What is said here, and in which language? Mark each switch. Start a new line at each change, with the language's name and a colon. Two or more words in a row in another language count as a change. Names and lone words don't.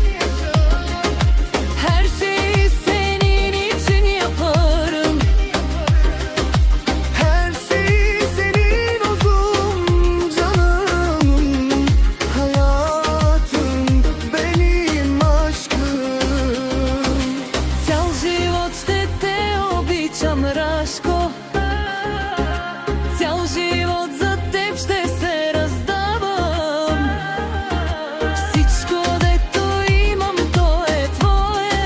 Turkish: Her şeyi senin için yaparım. Her şey senin olsun canım. Hayatım benim aşkım.
Bulgarian: Цял живот ще те обичам, Рашко. Цял живот за теб ще се раздавам. Всичко дето имам, то е твое.